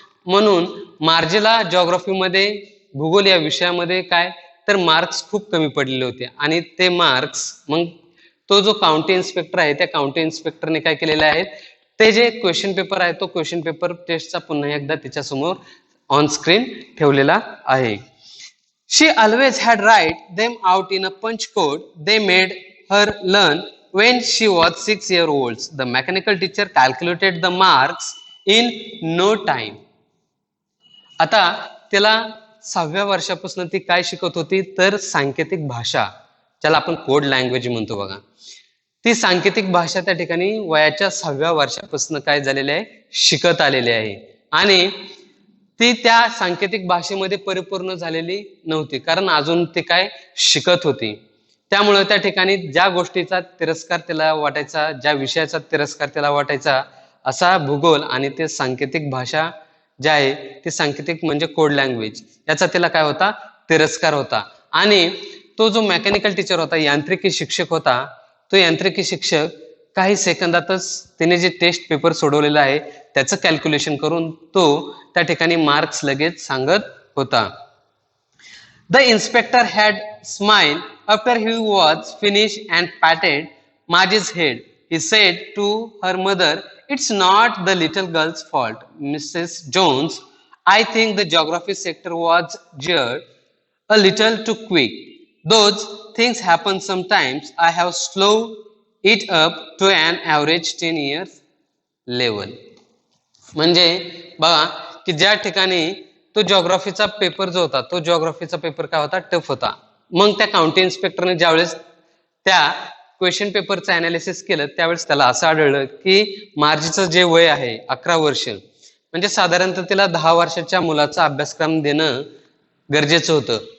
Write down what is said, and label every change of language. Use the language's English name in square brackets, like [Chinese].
[Marathi] म्हणून मार्जेला जॉग्राफीमध्ये भूगोल या विषयामध्ये काय तर मार्क्स खूप कमी पडलेले होते आणि ते मार्क्स मग तो जो काउंटी इन्स्पेक्टर आहे त्या काउंटी इन्स्पेक्टरने काय केलेले आहेत, ते जे क्वेश्चन पेपर आहे तो क्वेश्चन पेपर टेस्टचा पुन्हा एकदा तिच्यासमोर ऑन स्क्रीन ठेवलेला आहे. [English] She always had write them out in a punch code they made her learn when she was 6 years old. The mechanical teacher calculated the marks in no time. [Marathi] आता त्याला 6व्या वर्षापासून ती काय शिकत होती तर सांकेतिक भाषा, ज्याला आपण कोड लँग्वेज म्हणतो बघा, ती सांकेतिक भाषा त्या ठिकाणी वयाच्या 6व्या वर्षापासून काय झालेले आहे, शिकत आलेली आहे. आणि ती त्या सांकेतिक भाषेमध्ये परिपूर्ण झालेली नव्हती कारण अजून ती काय शिकत होती. त्यामुळे त्या ठिकाणी ज्या गोष्टीचा तिरस्कार त्याला वाटायचा, ज्या विषयाचा तिरस्कार त्याला वाटायचा असा भूगोल आणि ते सांकेतिक भाषा जे आहे ते सांकेतिक म्हणजे कोड लँग्वेज याचा त्याला काय होता, तिरस्कार होता. आणि तो जो मेकॅनिकल टीचर होता, यांत्रिकी शिक्षक होता, तो यांत्रिकी शिक्षक काही सेकंदातच त्याने जे टेस्ट पेपर सोडवलेला आहे त्याचं कॅल्क्युलेशन करून तो त्या ठिकाणी मार्क्स लगेच सांगत होता. [English] The inspector had smiled after he was finished and patted Margie's head. He said to her mother, "It's not the little girl's fault, Mrs. Jones. I think the geography sector was geared a little too quick. Those things happen sometimes. I have slowed it up to an average 10 years level." [Marathi] म्हणजे बघा की ज्या ठिकाणी तो जॉग्राफीचा paper जो होता तो जॉग्राफीचा paper काय होता, टफ होता. मग त्या काउंटी इन्स्पेक्टरने ज्यावेळेस त्या क्वेश्चन पेपरचं अनालिसिस केलं त्यावेळेस त्याला असं आढळलं की मार्जीचं जे वय आहे 11 वर्ष, म्हणजे साधारणतः तिला 10 वर्षाच्या मुलाचा अभ्यासक्रम देणं गरजेचं होतं.